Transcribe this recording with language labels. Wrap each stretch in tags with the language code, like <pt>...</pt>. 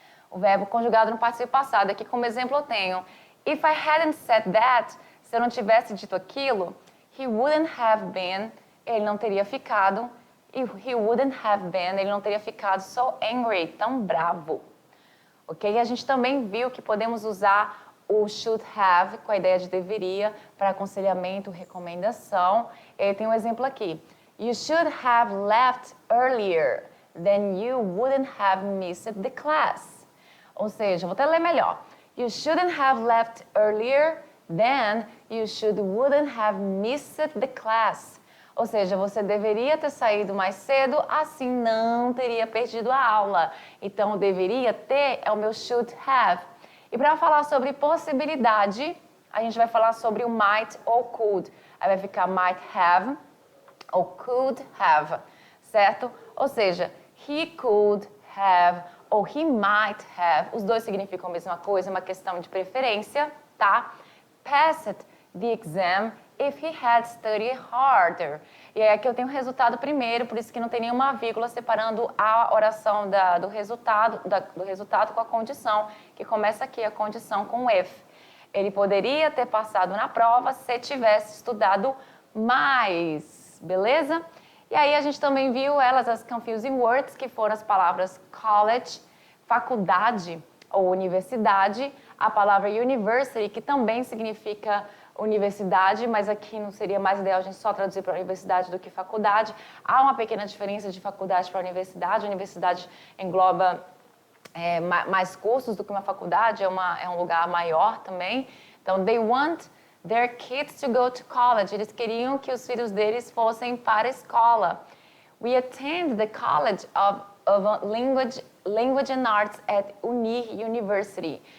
<pt>O verbo conjugado no particípio passado. Aqui como exemplo eu tenho</pt> <en>If I hadn't said that,</en> <pt>se eu não tivesse dito aquilo,</pt> <en>he wouldn't have been,</en> <pt>ele não teria ficado,</pt> <en>he wouldn't have been,</en> <pt>ele não teria ficado</pt> <en>so angry,</en> <pt>tão bravo. Ok? E a gente também viu que podemos usar o should have, com a ideia de deveria, para aconselhamento, recomendação. E tem um exemplo aqui.</pt> <en>You should have left earlier, then you wouldn't have missed the class.</en> <pt>Ou seja, vou até ler melhor.</pt> <en>You shouldn't have left earlier, then you wouldn't have missed the class.</en> <pt>Ou seja, você deveria ter saído mais cedo, assim não teria perdido a aula. Então, deveria ter é o meu should have. E para falar sobre possibilidade, a gente vai falar sobre o might ou could. Aí vai ficar might have ou could have, certo? Ou seja,</pt> <en>he could have</en> <pt>ou</pt> <en>he might have.</en> <pt>Os dois significam a mesma coisa, é uma questão de preferência, tá?</pt> <en>Passed the exam if he had studied harder.</en> <pt>E aí aqui eu tenho o resultado primeiro, por isso que não tem nenhuma vírgula separando a oração do resultado com a condição, que começa aqui a condição com if. Ele poderia ter passado na prova se tivesse estudado mais, beleza? E aí a gente também viu as confusing words, que foram as palavras college, faculdade ou universidade, a palavra university, que também significa universidade, mas aqui não seria mais ideal a gente só traduzir para universidade do que faculdade. Há uma pequena diferença de faculdade para universidade. A universidade engloba mais cursos do que uma faculdade, é um lugar maior também. Então,</pt> <en>they want their kids to go to college.</en> <pt>Eles queriam que os filhos deles fossem para a escola.</pt> <en>We attend the College of Language and Arts at Uni University.</en>